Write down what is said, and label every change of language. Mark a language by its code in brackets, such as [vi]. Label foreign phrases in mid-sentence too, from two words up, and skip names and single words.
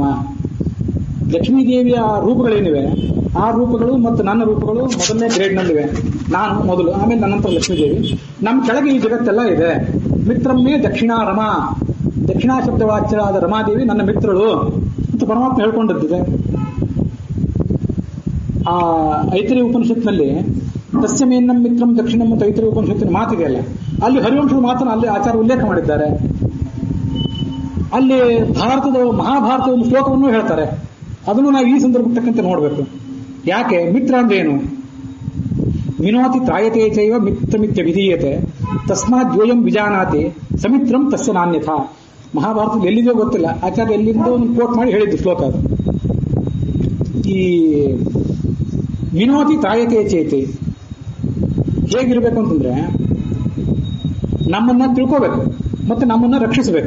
[kn] ಲಕ್ಷ್ಮೀದೇವಿಯ ರೂಪಗಳೇನಿವೆ, ಆ ರೂಪಗಳು ಮತ್ತು ನನ್ನ ರೂಪಗಳು ಮೊದಲನೇ ಗ್ರೇಡ್ನಲ್ಲಿವೆ. ನಾನು ಮೊದಲು, ಆಮೇಲೆ ನನ್ನಂತರ ಲಕ್ಷ್ಮೀದೇವಿ. ನಮ್ಮ ಕೆಳಗೆ ಈ ಜಗತ್ತೆಲ್ಲ ಇದೆ. [sa] ಮಿತ್ರಮ್ಮೆ ದಕ್ಷಿಣಾರಮ, [kn] ದಕ್ಷಿಣಾ ಶಬ್ದವಾಚ್ಯರಾದ ರಮಾದೇವಿ ನನ್ನ ಮಿತ್ರಳು ಅಂತ ಪರಮಾತ್ಮ ಹೇಳ್ಕೊಂಡಿದ್ದಿದೆ. ಆ ಐತರೇಯ ಉಪನಿಷತ್ನಲ್ಲಿ [sa] ತಸ್ಯ ಮೇನ್ನಂ ಮಿತ್ರಂ ದಕ್ಷಿಣಂ [kn] ಅಂತ ಐತರೇಯ ಉಪನಿಷತ್ತಿನ ಮಾತಿದೆಯಲ್ಲ, ಅಲ್ಲಿ ಹರಿವಂಶದ ಮಾತನ್ನು ಅಲ್ಲಿ ಆಚಾರ್ಯ ಉಲ್ಲೇಖ ಮಾಡಿದ್ದಾರೆ. ಅಲ್ಲಿ ಮಹಾಭಾರತದ ಒಂದು ಶ್ಲೋಕವನ್ನು ಹೇಳ್ತಾರೆ. ಅದನ್ನು ನಾವು ಈ ಸಂದರ್ಭಕ್ಕೆ ತಕ್ಕಂತೆ ನೋಡಬೇಕು. ಯಾಕೆ? ಮಿತ್ರ ಅಂದ್ರೆ ಏನು? [sa] ವಿನೋತಿ ತ್ರಾಯತೆ ಚೈವ ಮಿತ್ರಮಿತ್ಯ ವಿಧೀಯತೆ ತಸ್ಮಾತ್ ದ್ವಯಂ ವಿಜಾನಾತಿ ಸಮಿತ್ರಂ ತಸ್ಯ ನಾನ್ಯಥಾ. [kn] ಮಹಾಭಾರತದಲ್ಲಿ ಎಲ್ಲಿದೆಯೋ ಗೊತ್ತಿಲ್ಲ, ಆಚಾರ್ಯ ಎಲ್ಲಿಂದ ಒಂದು ಕೋಟ್ ಮಾಡಿ ಹೇಳಿದ್ದು ಶ್ಲೋಕ ಅದು. ಈ [sa] ವಿನೋತಿ ತ್ರಾಯತೆ ಚೇತಿ [kn] ಹೇಗಿರ್ಬೇಕು ಅಂತಂದ್ರೆ, ನಮ್ಮನ್ನ ತಿಳ್ಕೋಬೇಕು ಮತ್ತೆ ನಮ್ಮನ್ನ ರಕ್ಷಿಸಬೇಕು.